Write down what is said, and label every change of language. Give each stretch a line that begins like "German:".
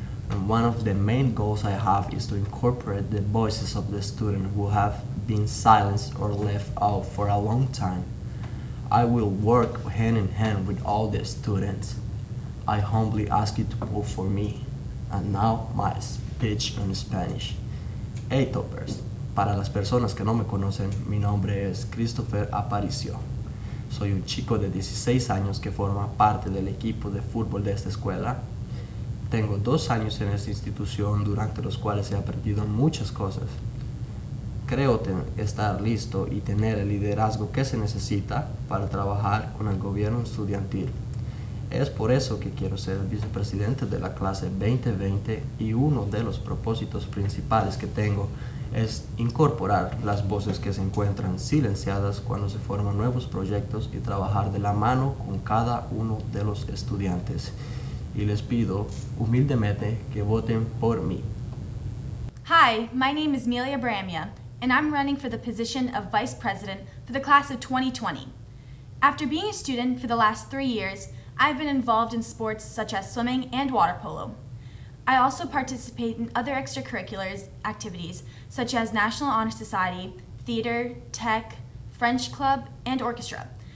English: And one of the main goals I have is to incorporate the voices of the students who have been silenced or left out for a long time. I will work hand in hand with all the students. I humbly ask you to vote for me. And now my speech in Spanish.
Spanish: Hey Toppers, para las personas que no me conocen, mi nombre es Christopher Aparicio. Soy un chico de 16 años que forma parte del equipo de fútbol de esta escuela. Tengo 2 años en esta institución durante los cuales he aprendido muchas cosas. Creo estar listo y tener el liderazgo que se necesita para trabajar con el gobierno estudiantil. Es por eso que quiero ser el vicepresidente de la clase 2020 y uno de los propósitos principales que tengo es incorporar las voces que se encuentran silenciadas cuando se forman nuevos proyectos y trabajar de la mano con cada uno de los estudiantes. Y les pido humildemente que voten por mí.
English: Hi, my name is Melia Bramia, and I'm running for the position of Vice President for the class of 2020. After being a student for the last 3 years, I've been involved in sports such as swimming and water polo. I also participate in other extracurriculars activities such as National Honor Society, theater, tech, French club, and orchestra.